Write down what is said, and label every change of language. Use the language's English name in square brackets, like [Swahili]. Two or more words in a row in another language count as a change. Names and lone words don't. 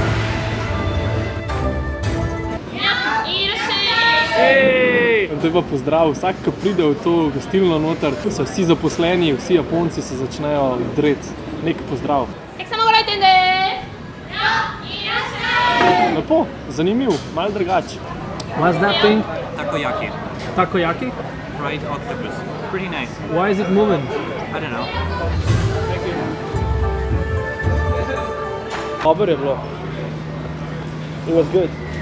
[Slovenian] In to je pa pozdrav. Vsak, ki pride v to gostilno noter, so vsi zaposleni, vsi Japonci se začnejo dreti. Nek pozdrav. Lepo, zanimiv, malo drugače. [English] What's that thing? Takoyaki. Takoyaki? Fried octopus. Pretty nice. Why is it moving? I don't know. Thank you. [Slovenian] Dobro je bilo. [English] It was good.